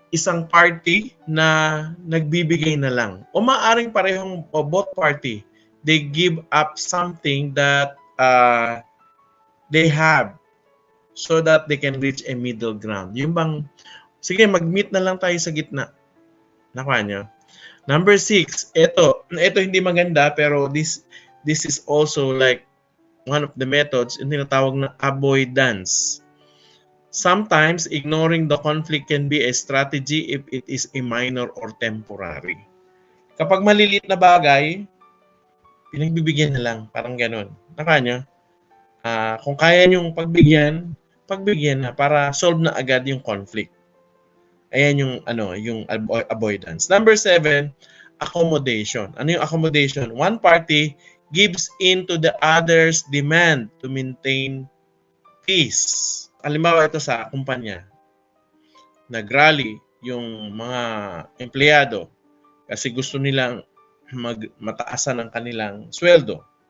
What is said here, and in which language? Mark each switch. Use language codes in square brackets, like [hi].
[tl] isang party na nagbibigay na lang. O maaaring parehong o [en] both party, they give up something that they have so that they can reach a middle ground. [tl] Yung bang, sige, mag-meet na lang tayo sa gitna. Nakuha nyo? [en] Number 6, [tl] ito hindi maganda pero [en] this is also like one of the methods, [tl] yung tinatawag na [en] avoidance. Sometimes, ignoring the conflict can be a strategy if it is a minor or temporary. [tl] Kapag maliliit na bagay, pinagbibigyan na lang. Parang ganun. Naka nyo? Kung kaya nyong pagbigyan na para solve na agad yung conflict. Ayan yung avoidance. Number 7, accommodation. Ano yung accommodation? [en] One party gives in to the other's demand to maintain peace. [tl] Halimbawa ito sa kumpanya. Nag-rally yung mga empleyado kasi gusto nilang mataasan ang kanilang sweldo.